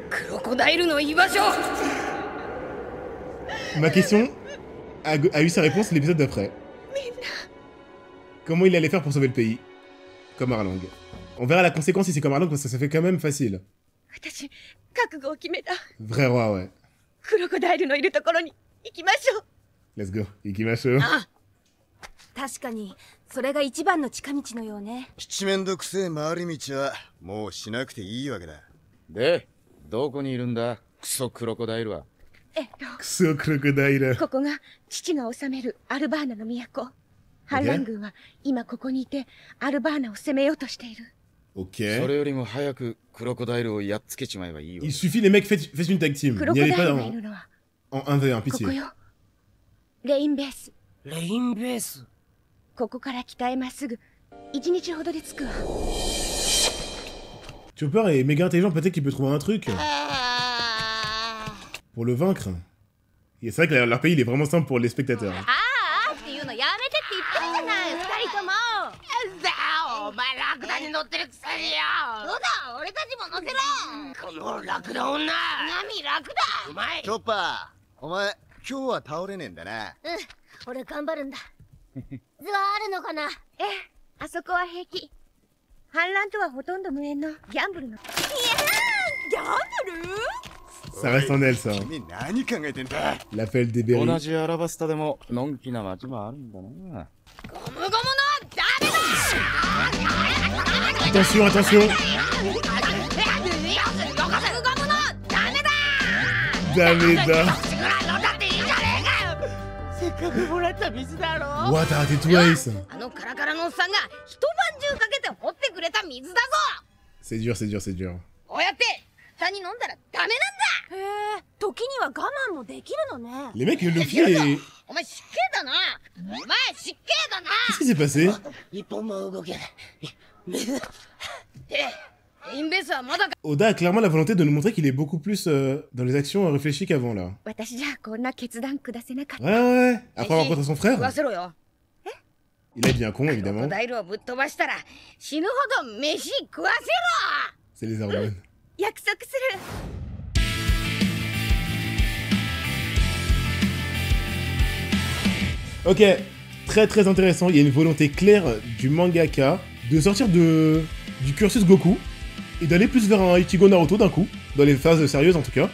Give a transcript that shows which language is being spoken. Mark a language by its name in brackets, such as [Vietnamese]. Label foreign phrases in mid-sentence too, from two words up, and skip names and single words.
[French] Ma question a eu sa réponse l'épisode d'après. Comment il allait faire pour sauver le pays? Comme Arlong. On verra la conséquence si c'est comme Arlong parce que ça fait quand même facile. Vrai roi, ouais. [English] Let's go. [Japanese] Ikimashou. 確かにそれが一番の近道のようね。七面倒くせえ回り道はもうしなくていいわけだ。で、どこにいるんだ、クソクロコダイルは。クソクロコダイル。ここが父が治めるアルバーナの都。反乱軍は今ここにいてアルバーナを攻めようとしている。 [French] Ok. [Japanese] それよりも早くクロコダイルをやっつけちまえばいいわ。 [French] Il suffit les mecs faites une tag team. N'y allez pas en 1v1, pitié. [Japanese] ここよ。レインベース。レインベース。ここから北へまっすぐ1日ほどで着くわ。 [French] Chopper est méga intelligent, peut-être qu'il peut trouver un truc pour le vaincre. Et c'est vrai que leur pays il est vraiment simple pour les spectateurs. [Japanese] っていうのやめてって言ってるじゃない、2人とも。お前ラクダに乗ってるくせによ。そうだ、俺たちも乗せろ。このラクダ女。何ラクダ。うまい。チョッパー、お前今日は倒れねえんだな。俺頑張るんだ。図はあるのかな。ええ、あそこは平気。反乱とはほとんど無縁のギャンブルの。いやー、ギャンブル [French] Ça reste en elle, ça. [Japanese] 君何考えてんだ。 [French] L'appel des berries. [Japanese] 同じアラバスタでものんきな街もあるんだな。ゴムゴムのダメだ。 [French] Attention, attention. [Japanese] ゴムゴムのダメだ。ダメだ。せっかくもらった水だろ。 [French] What, arrêtez tout, Ace. [Japanese] あのカラカラのおっさんが一晩中かけて掘ってくれた水だぞ。 [French] C'est dur, c'est dur, c'est dur. [Japanese] こうやって下に飲んだらダメなんだ。へえ、時には我慢もできるのね。 [French] Les mecs, le Luffy est... [Japanese] お前失敬だな。お前失敬だな。 [French] Qu'est-ce qui s'est passé? [Japanese] 一本も動けない。水。レインベースはまだか。 [French] Oda a clairement la volonté de nous montrer qu'il est beaucoup plus dans les actions réfléchies qu'avant, là. [Japanese] 私じゃこんな決断下せなかった。 [French] Ouais. Après avoir rencontré son [Japanese] 食 [French] frère, [Japanese] わせろよ。 [French] il est bien con, [Japanese] クロ [French] évidemment. [Japanese] コダイルをぶっ飛ばしたら死ぬほど飯食わせろ。 [French] C'est les hormones. [Japanese] 約束する。 [French] Ok, très très intéressant. Il y a une volonté claire du mangaka de sortir du cursus Goku et d'aller plus vers un Ichigo Naruto d'un coup, dans les phases sérieuses en tout cas.